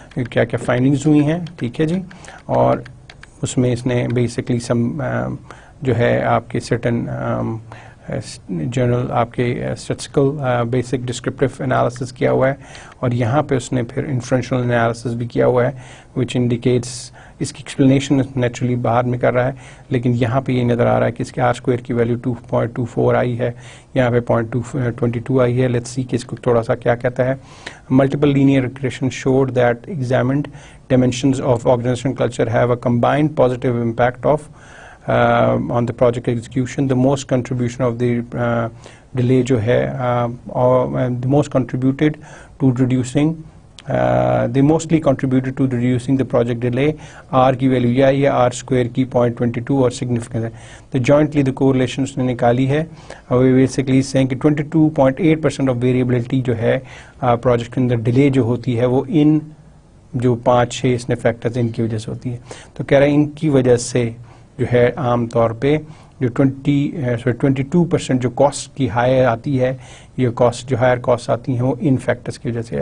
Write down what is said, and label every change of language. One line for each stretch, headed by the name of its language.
Urdu: کیا کیا فائنڈنگز ہوئی ہیں. ٹھیک ہے جی. اور اس میں اس نے بیسکلی جو ہے آپ کے سرٹن جرنل آپ کے اسٹیٹسٹیکل بیسک ڈسکرپٹیو انالیسس کیا ہوا ہے, اور یہاں پہ اس نے پھر انفرنشل انالیسس بھی کیا ہوا ہے وچ انڈیکیٹس. اس کی ایکسپلینیشن نیچرلی باہر میں کر رہا ہے, لیکن یہاں پہ یہ نظر آ رہا ہے کہ اس کے R² کی ویلیو 2.24 آئی ہے, یہاں پہ 0.22 آئی ہے. لیٹس سی کہ اس کو تھوڑا سا کیا کہتا ہے.
English: Multiple linear regression showed that examined dimensions of organizational culture have a combined positive impact of on the project execution. The most contribution of the delay جو ہے the most contributed to reducing they mostly contributed to reducing the project delay.
Urdu: R کی value یا یہ R² کی 0.22 اور significant ہے. تو jointly the correlations نے نکالی ہے. Basically saying کہ 22.8% of variability جو ہے پروجیکٹ کے اندر ڈیلے جو ہوتی ہے وہ ان جو 5-6 اس نے فیکٹرز ان کی وجہ سے ہوتی ہے. تو کہہ رہے ہیں ان کی وجہ سے جو ہے عام طور پہ جو 22% جو کاسٹ کی ہائر آتی ہے، یہ کاسٹ جو ہائر کاسٹ آتی ہیں وہ ان فیکٹرز کی وجہ سے.